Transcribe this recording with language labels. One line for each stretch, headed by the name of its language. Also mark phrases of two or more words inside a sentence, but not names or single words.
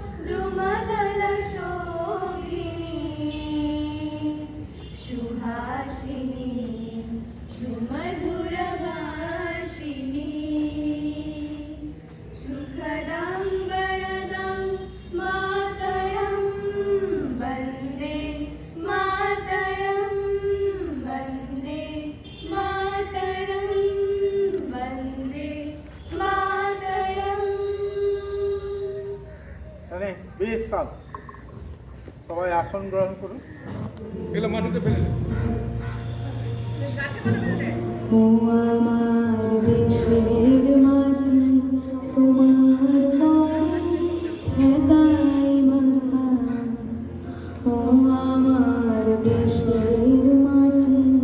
Sanskrit: द्रुमदलशोभिनी सुहासिनी सुमधुरभाषिणी सुखदं गणदं मातरं वन्दे मातरं वन्दे मातरं वन्दे मातरं।
Bangla: তাহলে বেশ সবাই আসন গ্রহণ করুন। ও আমার দেশের মাটি তোমার পরে ঠেকাই মাথা, ও আমার দেশের মাটি